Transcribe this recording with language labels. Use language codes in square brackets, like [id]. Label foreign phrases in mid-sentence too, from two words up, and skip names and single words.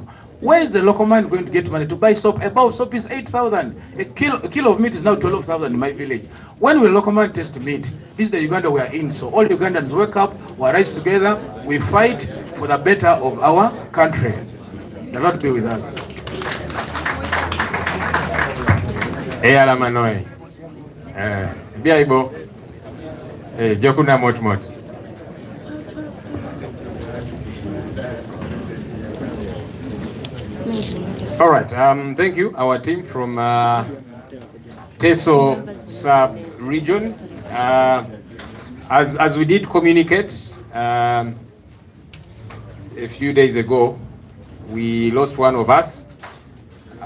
[en] Where is the local man going to get money to buy soap? A bowl of soap is 8,000. A kilo of meat is now 12,000 in my village. When will local man taste meat? This is the Uganda we are in. So all Ugandans wake up, we rise together, we fight for the better of our country. The Lord be with us. [teo] Eyala manoe. Biaibo. Jokuna mot. [en] All right, thank you. Our team from Teso Sub-Region. As we did communicate a few days ago, we lost one of us.